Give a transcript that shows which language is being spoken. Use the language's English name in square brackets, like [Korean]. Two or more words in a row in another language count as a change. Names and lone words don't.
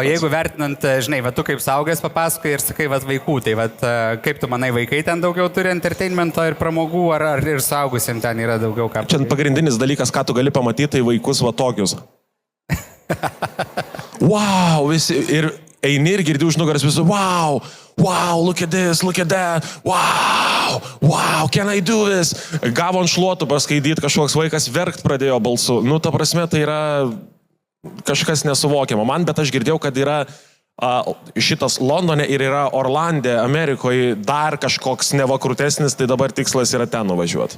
[Lithuanian] O jeigu vertinant, žinai, va tu kaip saugęs papasakai ir sakai, va vaikų, tai va kaip tu manai, vaikai ten daugiau turi entertainmento ir pramogų, ar ir saugusiem ten yra daugiau ką? Čia pagrindinis dalykas, ką tu gali pamatyti, tai vaikus va tokius. Wow, visi, ir eini ir girdi už nugaras visų, [English] wow, look at this, look at that, wow, can I do this? [Lithuanian] Gavo ant šluotų paskaidyti, kažkoks vaikas verkt pradėjo balsu. Nu, ta prasme, tai yra kažkas nesuvokiama man, bet aš girdėjau, kad yra šitas Londone ir yra Orlande, Amerikoje dar kažkoks nevakrutesnis, tai dabar tikslas yra ten nuvažiuoti.